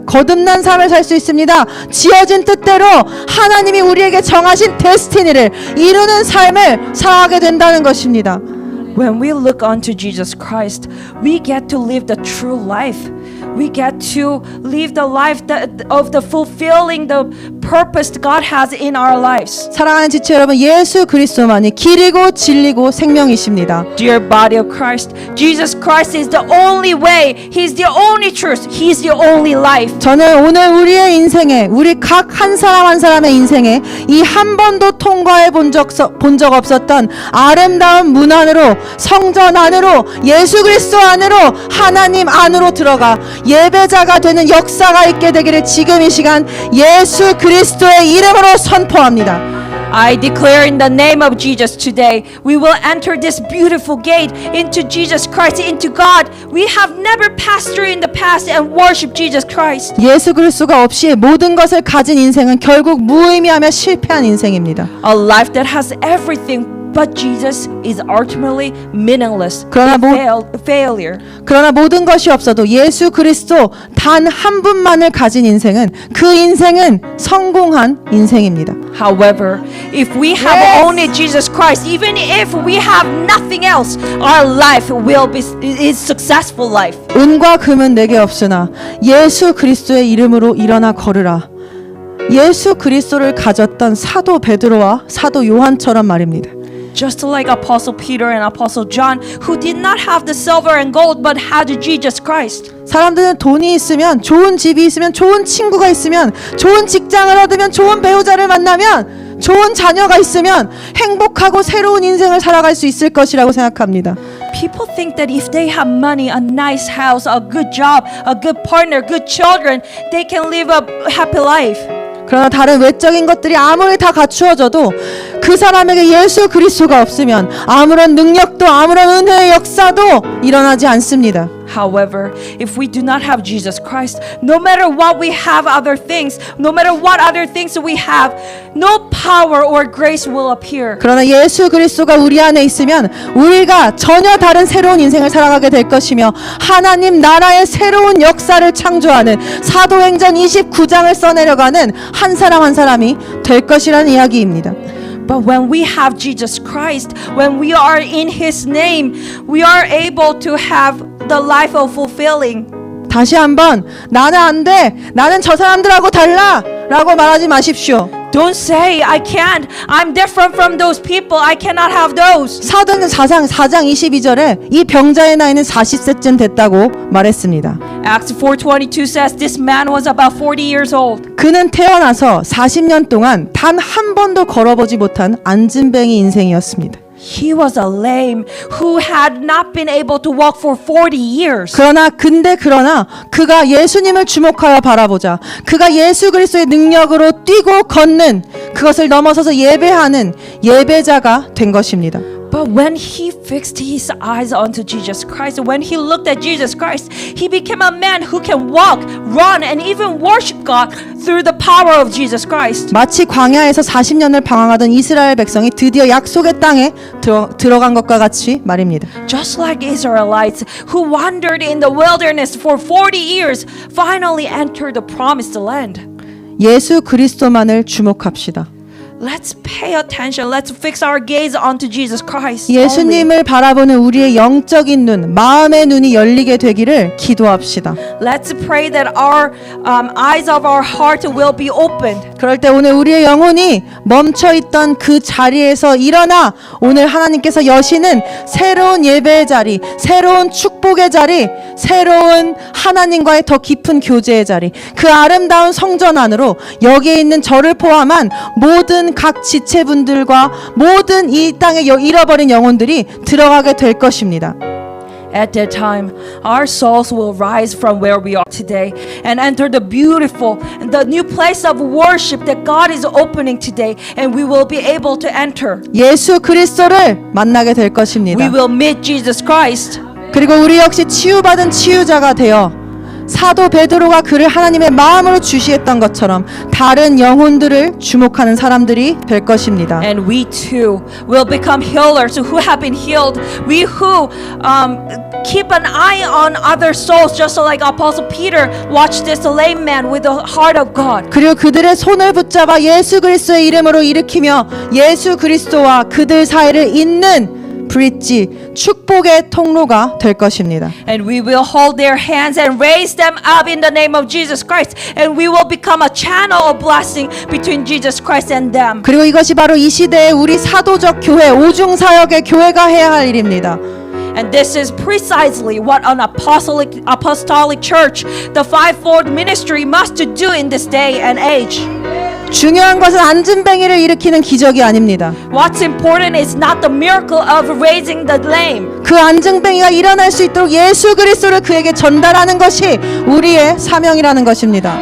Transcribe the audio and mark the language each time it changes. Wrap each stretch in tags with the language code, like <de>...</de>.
<ko>거듭난 삶을 살 수 있습니다. 지어진 뜻대로 하나님이 우리에게 정하신 데스티니를 이루는 삶을 살아가게 된다는 것입니다.</ko> <en>When we look unto Jesus Christ, we get to live the true life. We get to live the life of the fulfilling the purpose God has in our lives.</en> <ko>사랑하는 지체 여러분, 예수 그리스도만이 길이고 진리고 생명이십니다.</ko> <en>Dear body of Christ, Jesus Christ is the only way. He's the only truth. He's the only life.</en> <ko>저는 오늘 우리의 인생에 우리 각 한 사람 한 사람의 인생에 이 한 번도 통과해 본 적 없었던 아름다운 문 안으로 성전 안으로 예수 그리스도 안으로 하나님 안으로 들어가 예배자가 되는 역사가 있게 되기를 지금 이 시간 예수 그리스도의 이름으로 선포합니다.</ko> <en>I declare in the name of Jesus today, we will enter this beautiful gate into Jesus Christ, into God. We have never passed through in the past and worship Jesus Christ.</en> <ko>예수 그리스도가 없이 모든 것을 가진 인생은 결국 무의미하며 실패한 인생입니다.</ko> <en>A life that has everything But Jesus is ultimately meaningless,</en> <ko>그러나</ko> <en>failure.</en> <ko>그러나 모든 것이 없어도 예수 그리스도 단 한 분만을 가진 인생은 그 인생은 성공한 인생입니다.</ko> <en>However, if we have only Jesus Christ, even if we have nothing else, our life is successful life.</en> <ko>은과 금은 내게 없으나 예수 그리스도의 이름으로 일어나 걸으라. 예수 그리스도를 가졌던 사도 베드로와 사도 요한처럼 말입니다.</ko> <en>Just like Apostle Peter and Apostle John, who did not have the silver and gold but had Jesus Christ.</en> <ko>사람들은 돈이 있으면, 좋은 집이 있으면, 좋은 친구가 있으면, 좋은 직장을 얻으면, 좋은 배우자를 만나면, 좋은 자녀가 있으면 행복하고 새로운 인생을 살아갈 수 있을 것이라고 생각합니다.</ko> <en>People think that if they have money, a nice house, a good job, a good partner, good children, they can live a happy life.</en> <ko>그러나 다른 외적인 것들이 아무리 다 갖추어져도 그 사람에게 예수 그리스도가 없으면 아무런 능력도 아무런 은혜의 역사도 일어나지 않습니다.</ko> <en>However, if we do not have Jesus Christ, no matter what we have other things, no matter what other things we have, no power or grace will appear.</en> <ko>그러나 예수 그리스도가 우리 안에 있으면 우리가 전혀 다른 새로운 인생을 살아가게 될 것이며 하나님 나라의 새로운 역사를 창조하는 사도행전 29장을 써내려가는 한 사람 한 사람이 될 것이라는 이야기입니다.</ko> <en>But when we have Jesus Christ, when we are in His name, we are able to have the life of fulfilling.</en> <ko>다시 한번 나는 안 돼. 나는 저 사람들하고 달라. 라고 말하지 마십시오.</ko> <en>Don't say I can't. I'm different from those people. I cannot have those.</en> <ko>사도행전 4장 22절에 이 병자의 나이는 40세쯤 됐다고 말했습니다.</ko> <en>Acts 4:22 says this man was about 40 years old.</en> <ko>그는 태어나서 40년 동안 단 한 번도 걸어보지 못한 안진뱅이 인생이었습니다.</ko> <en>He was a lame who had not been able to walk for 40 years.</en> <ko>그러나 그가 예수님을 주목하여 바라보자. 그가 예수 그리스도의 능력으로 뛰고 걷는 그것을 넘어서서 예배하는 예배자가 된 것입니다.</ko> <en>But when he fixed his eyes onto Jesus Christ, when he looked at Jesus Christ, he became a man who can walk, run, and even worship God through the power of Jesus Christ.</en> <ko>마치 광야에서 40년을 방황하던 이스라엘 백성이 드디어 약속의 땅에 들어간 것과 같이 말입니다.</ko> <en>Just like Israelites who wandered in the wilderness for 40 years, finally entered the promised land.</en> <ko>예수 그리스도만을 주목합시다.</ko> <en>Let's pay attention. Let's fix our gaze onto Jesus Christ. only.</en> <ko>예수님을 바라보는 우리의 영적인 눈, 마음의 눈이 열리게 되기를 기도합시다.</ko> <en>Let's pray that our eyes of our heart will be opened.</en> <ko>그럴 때 오늘 우리의 영혼이 멈춰있던 그 자리에서 일어나 오늘 하나님께서 여시는 새로운 예배의 자리, 새로운 축복의 자리, 새로운 하나님과의 더 깊은 교제의 자리, 그 아름다운 성전 안으로 여기에 있는 저를 포함한 모든 각 지체분들과 모든 이 땅에 잃어버린 영혼들이 들어가게 될 것입니다.</ko> <en>At that time, our souls will rise from where we are today and enter the beautiful, the new place of worship that God is opening today, and we will be able to enter.</en> <ko>예수 그리스도를 만나게 될 것입니다.</ko> <en>We will meet Jesus Christ.</en> <ko>그리고 우리 역시 치유받은 치유자가 되어 사도 베드로가 그를 하나님의 마음으로 주시했던 것처럼 다른 영혼들을 주목하는 사람들이 될 것입니다.</ko> <en>And we too will become healers who have been healed. We who keep an eye on other souls, just like Apostle Peter watched this lame man with the heart of God.</en> <ko>그리고 그들의 손을 붙잡아 예수 그리스도의 이름으로 일으키며 예수 그리스도와 그들 사이를 잇는 브릿지, 축복의 통로가 될 것입니다.</ko> <en>And we will hold their hands and raise them up in the name of Jesus Christ. And we will become a channel of blessing between Jesus Christ and them.</en> <ko>그리고 이것이 바로 이 시대의 우리 사도적 교회, 오중사역의 교회가 해야 할 일입니다.</ko> <en>And this is precisely what an apostolic church, the fivefold ministry, must do in this day and age.</en> <ko>중요한 것은 안진뱅이를 일으키는 기적이 아닙니다.</ko> <en>What's important is not the miracle of raising the lame.</en> <ko>그 안진뱅이가 일어날 수 있도록 예수 그리스도를 그에게 전달하는 것이 우리의 사명이라는 것입니다.</ko>